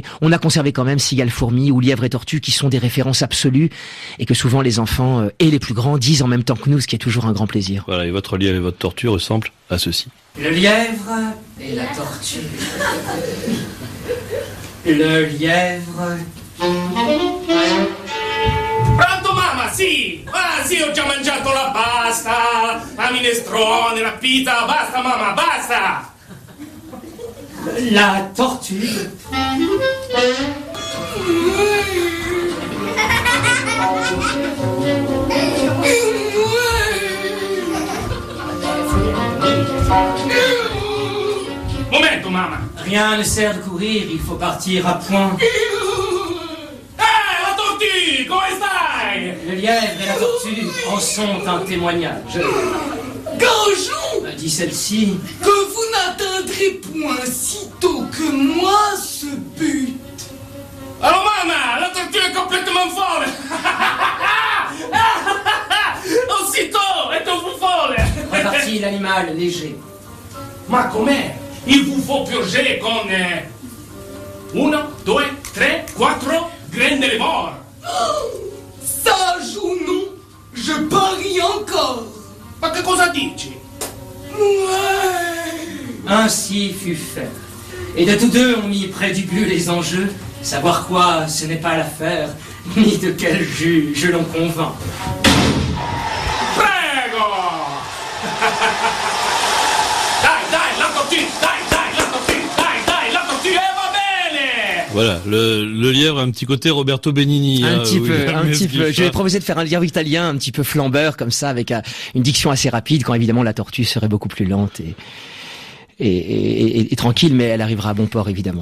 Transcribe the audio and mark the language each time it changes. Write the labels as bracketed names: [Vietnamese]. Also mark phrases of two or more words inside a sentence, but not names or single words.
[French] On a conservé quand même Cigale Fourmi ou Lièvre et Tortue qui sont des références absolues et que souvent les enfants et les plus grands disent en même temps que nous, ce qui est toujours un grand plaisir. Voilà, et votre lièvre et votre tortue ressemblent à ceci. Le lièvre et la tortue. Le lièvre. [Italian] Pronto mamma, sì! Ah sì, ho già mangiato la pasta, la minestrone, la pizza, basta mamma, basta! [French] La tortue. [Italian] Momento mamma! [French] Rien ne sert de courir, il faut partir à point. La tortue, [Italian] come stai? [French] Le lièvre et la tortue en sont un témoignage. Gageons, dit celle-ci, que vous n'atteindrez point sitôt que moi ce but. Alors mamma, la tortue est complètement folle. Aussitôt, êtes-vous folle? Repartit l'animal léger. [Italian] Ma com'è? [French] Il vous faut purger con 1, 2, 3, 4 graines de mort. Sage ou non, je parie encore. [Italian] Ma che cosa dici? [French] Ouais. Ainsi fut fait. Et de tous deux, on mit près du but les enjeux. Savoir quoi, ce n'est pas l'affaire, ni de quel juge l'on convainc. [Italian] Prego! Dai, [French] la tortue, la tortue, [Italian] va bene! [French] Voilà, le lièvre a un petit côté Roberto Benigni. Un petit peu. Mesguich. Je vais proposer de faire un lièvre italien un petit peu flambeur, comme ça, avec une diction assez rapide, quand évidemment la tortue serait beaucoup plus lente et tranquille, mais elle arrivera à bon port évidemment.